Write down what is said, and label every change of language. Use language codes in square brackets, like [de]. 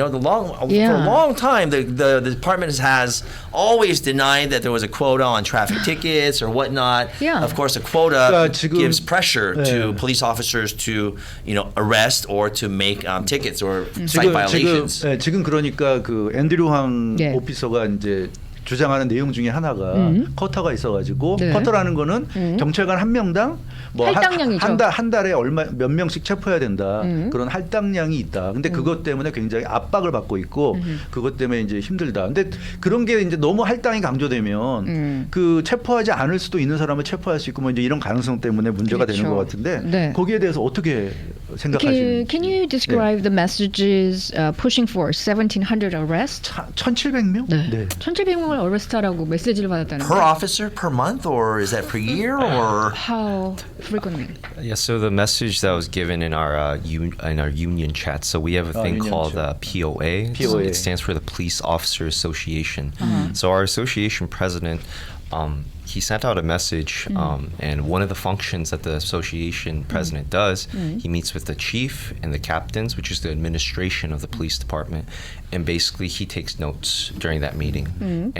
[en] For a long time, the department has always denied that there was a quota on traffic tickets or whatnot. Yeah. Of course, a quota gives pressure to police officers to, arrest or to make tickets or cite violations. [ko] 지금 그러니까 그 앤드류 황 오피서가 이제 주장하는 내용 중에 하나가 커터가 있어가지고 커터라는 거는 경찰관 한 명당 뭐 한 달에 몇 명씩 체포해야 된다. 그런 할당량이 있다. 근데 그것 때문에 굉장히 압박을 받고 있고 그것 때문에 이제 힘들다. 근데 그런 게 이제 너무 할당이 강조되면 그 체포하지 않을 수도 있는 사람을 체포할 수 있고 뭐 이제 이런 가능성 때문에 문제가 되는 것 같은데 거기에 대해서 어떻게 생각하시는지? [en] Can you describe the messages pushing for 1,700 arrests? [ko] 1,700명? 네. 1,700명을 arrest하라고 메시지를 받았다는 [en] Per officer, per month, or is that per year, or how frequently? Yeah, so the message that was given in our union chat. So we have a thing called POA. So it stands for the Police Officer Association. So our association president, he sent out a message, and one of the functions that the association president does, he meets with the chief and the captains, which is the administration of the police department, and basically he takes notes during that meeting.